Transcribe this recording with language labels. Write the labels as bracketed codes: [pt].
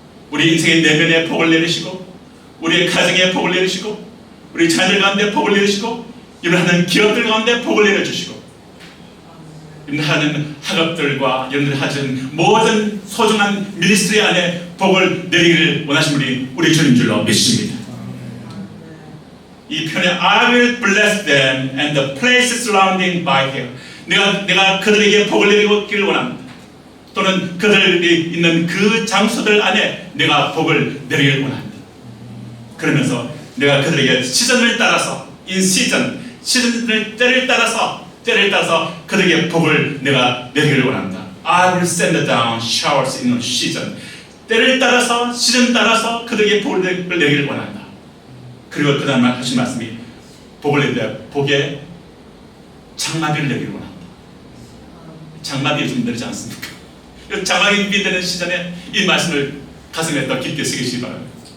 [ko] 우리 인생의 내면에 복을 내리시고 우리의 가정에 복을 내리시고 우리 자녀들 가운데 복을 내리시고 일하는 기업들 가운데 복을 내려주시고 하는 학업들과 여러분들이 하시는 모든 소중한 미니스트리 안에 복을 내리기를 원하신 분이 우리 주님 줄로 믿습니다. 이 표현에 [en] I will bless them and the places surrounding by him. [ko] 내가 그들에게 복을 내리기를 원합니다. 또는 그들이 있는 그 장소들 안에 내가 복을 내리기를 원합니다. 그러면서 내가 그들에게 시즌을 따라서 시즌을 때를 따라서 그들에게 복을 내가 내리기를 원합니다. [en] I will send down showers in season. [ko] 때를 따라서 시즌 따라서 그들에게 복을 내리기를 원한다. 그리고 그 다음 하신 말씀이 복을 내리되 복에 장마비를 내리기를 원한다. 장마비 요즘 내리지 않습니까? 장마비 내리는 시즌에 이 말씀을 가슴에 더 깊게 새기시기 바랍니다.